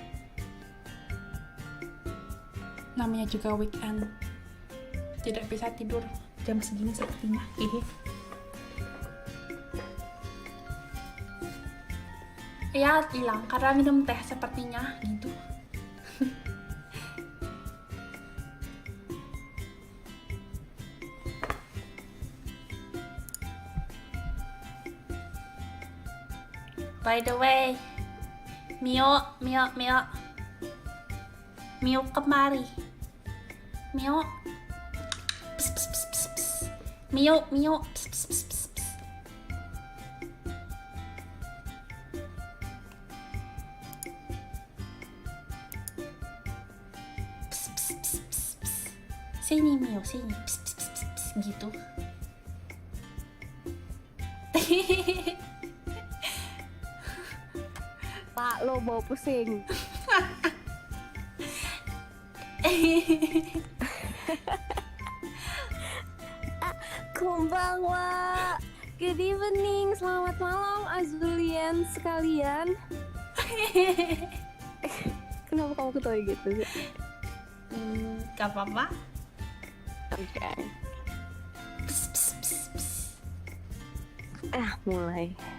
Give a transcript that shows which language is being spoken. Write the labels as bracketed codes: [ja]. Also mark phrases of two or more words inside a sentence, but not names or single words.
[id] Namanya juga [en] weekend. [id] Tidak bisa tidur jam segini sepertinya. Ya, hilang karena minum teh sepertinya gitu. [en] By the way, [id] Mio kemari. Mio. Pss, pss, pss, pss, pss. Mio. Pss, pss, pss, pss, pss. Pss, pss, pss, pss, pss. Sini Mio, sini. Pss, pss, pss, pss, pss. Gitu. Pak, lo bawa pusing. [ja] Konbanwa. [en] Good evening, [id] selamat malam Azulian sekalian. Kenapa kamu ketawa gitu sih? Gak apa-apa. Oke. Mulai.